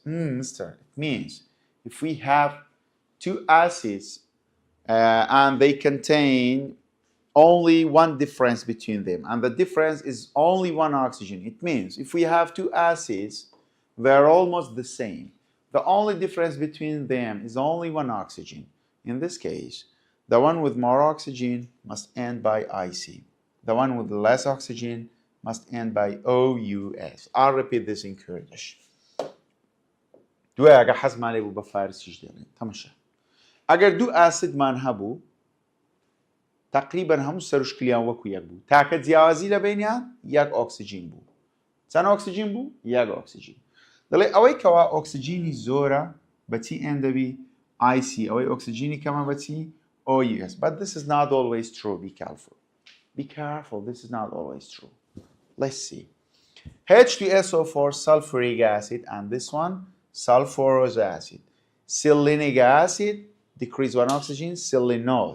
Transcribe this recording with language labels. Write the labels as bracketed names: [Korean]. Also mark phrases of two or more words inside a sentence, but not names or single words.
[English] Mister, it means if we have 2 acids and they contain only 1 difference between them, and the difference is only 1 oxygen, it means if we have 2 acids, they're almost the same. The only difference between them is only 1 oxygen. In this case, the one with more oxygen must end by IC. The one with less oxygen must end by OUS. I'll repeat this in Kurdish. [Central Kurdish] دوای حەزم لێ بوو بە فارسیش دێنێت تەماشا ئەگەر 2 ئاسیدمان هەبوو تقریبا هەموو سەرشکلیان وەکو یەک بوو تاکە جیاوازی لە بینیان 1 ئۆکسیجین بوو چەند ئۆکسیجین بوو 1 ئۆکسیجین دەڵێ ئەوەی کەوا ئۆکسیجینی زۆرە بەچی ئێن دەبی IC ئەوەی ئۆکسیجینی کەمە بەچی OUS. [English] But this is not always true. Be careful. Be careful. This is not always true. Let's see. H2SO4 sulfuric acid and this one sulfurous acid. Selenic acid, decrease 1 oxygen, selenose.